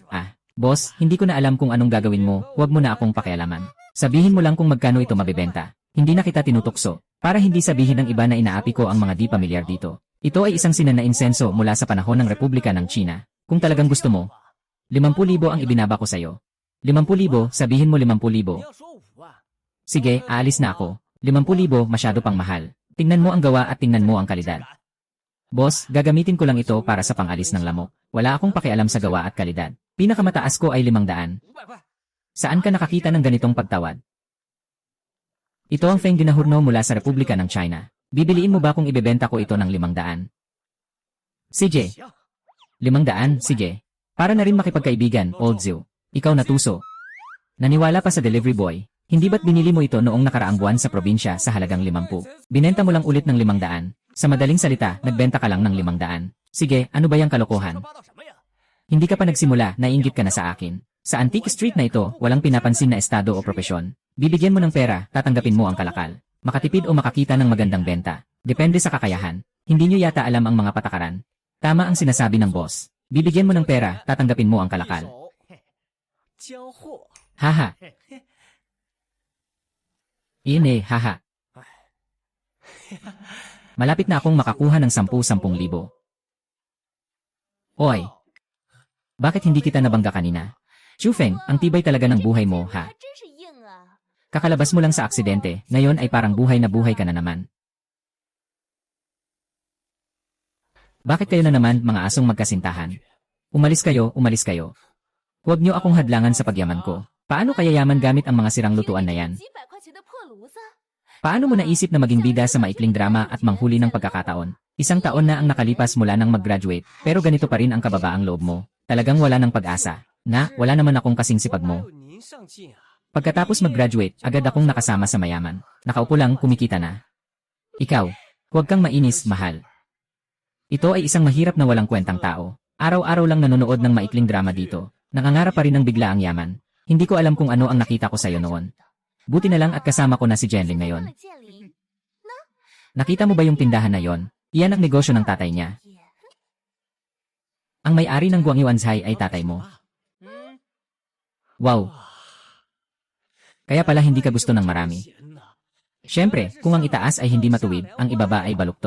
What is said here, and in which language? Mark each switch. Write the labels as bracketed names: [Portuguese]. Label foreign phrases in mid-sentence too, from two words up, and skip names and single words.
[Filipino] Ah, boss, hindi ko na alam kung anong gagawin mo, huwag mo na akong pakialaman. Sabihin mo lang kung magkano ito mabebenta. Hindi na kita tinutukso. Para hindi sabihin ng iba na inaapi ko ang mga di pamilyar dito. Ito ay isang sinan na insenso mula sa panahon ng Republika ng China. Kung talagang gusto mo, 50,000 ang ibinaba ko sa'yo. 50,000, sabihin mo 50,000. [Chinese] 你要说5万， [Filipino] Sige, aalis na ako. 50,000 masyado pang mahal. Tingnan mo ang gawa at tingnan mo ang kalidad. Boss, gagamitin ko lang ito para sa pangalis ng lamok. Wala akong pakialam sa gawa at kalidad. Pinakamataas ko ay 500. [Chinese] 500块， [Filipino] Saan ka nakakita ng ganitong pagtawad? Ito ang Feng Ginahurno mula sa Republika ng China. Bibiliin mo ba kung ibebenta ko ito ng 500? Sige. [Chinese] 行， [Filipino] 500, sige. Para na rin makipagkaibigan, Old Zhu. Ikaw natuso. Naniwala pa sa [English] delivery boy. [Filipino] Hindi ba't binili mo ito noong nakaraang buwan sa probinsya sa halagang 50? Binenta mo lang ulit ng 500. Sa madaling salita, nagbenta ka lang ng 500. Sige, ano ba yung [Chinese] 瞎 [Filipino] kalokohan? [Chinese] 说八道什么呀？ [Filipino] Hindi ka pa nagsimula, naiinggit ka na sa akin. Sa Antique Street na ito, walang pinapansin na estado o propesyon. Bibigyan mo ng pera, tatanggapin mo ang kalakal. Makatipid o makakita ng magandang benta. Depende sa kakayahan. Hindi nyo yata alam ang mga patakaran. Tama ang sinasabi ng boss. Bibigyan mo ng pera, tatanggapin mo ang [Chinese] 一 [Filipino] kalakal. [Chinese] 手交货， [Filipino] Haha. Iyan haha. Malapit na akong makakuha ng 10,000. Oy, bakit hindi kita nabangga kanina? Chufeng, ang tibay talaga ng buhay mo, ha? [Chinese] 还真是硬啊！ [Filipino] Kakalabas mo lang sa aksidente, ngayon ay parang buhay na buhay ka na naman. Bakit kayo na naman, mga asong magkasintahan? Umalis kayo, umalis kayo. Huwag niyo akong hadlangan sa pagyaman ko. Paano kaya yaman gamit ang mga sirang lutuan na yan? [Chinese] 几百块钱的破炉子， [Filipino] Paano mo naisip na maging bida sa maikling drama at manghuli ng pagkakataon? Isang taon na ang nakalipas mula nang mag-graduate, pero ganito pa rin ang kababaang loob mo. Talagang wala ng pag-asa. Na, wala naman akong kasing sipag [Chinese] 哪 [Filipino] mo. [Chinese] 有您上进啊？ [Filipino] Pagkatapos mag-graduate, agad akong nakasama sa mayaman. Nakaupo lang, kumikita na. Ikaw, huwag kang mainis, mahal. Ito ay isang mahirap na walang kwentang tao. Araw-araw lang nanonood ng maikling drama dito. Nangangarap pa rin ng bigla ang yaman. Hindi ko alam kung ano ang nakita ko sa'yo noon. Buti na lang at kasama ko na si Jenling [Chinese] 忘 [Filipino] ngayon. [Chinese] 了建林 [Filipino] Nakita mo ba yung tindahan na yon? Iyan ang negosyo ng tatay niya. [Chinese] 也 [Filipino] Ang may-ari ng Guangyu Anzai ay tatay mo. 嗯， Wow, kaya pala hindi ka gusto ng marami. [Chinese] 闲呐， [Filipino] Siyempre, kung ang itaas ay hindi matuwid, ang ibaba ay baluktot.